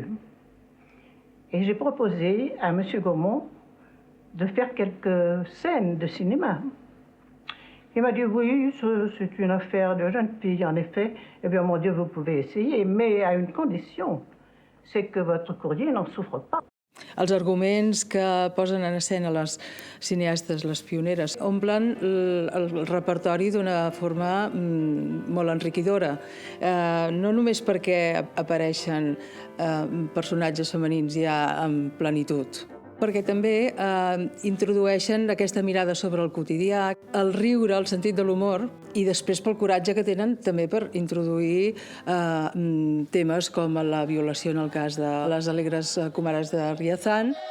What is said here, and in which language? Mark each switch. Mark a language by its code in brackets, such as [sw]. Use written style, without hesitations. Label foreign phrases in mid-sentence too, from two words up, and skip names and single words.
[fr] Et j'ai proposé à M. Gaumont de faire quelques scènes de cinéma. Il m'a dit oui, c'est une affaire de jeune fille, en effet. Eh bien, mon Dieu, vous pouvez essayer, mais à une condition, c'est que votre courrier n'en souffre pas. [ca] Els arguments que posen en escena les cineastes, les pioneres, omplen el repertori d'una forma molt enriquidora. No només perquè apareixen personatges femenins ja en plenitud, perquè també introdueixen aquesta mirada sobre el quotidià, el riure, el sentit de l'humor, i després pel coratge que tenen també per introduir temes com la violació en el cas de les alegres comares de Riazán.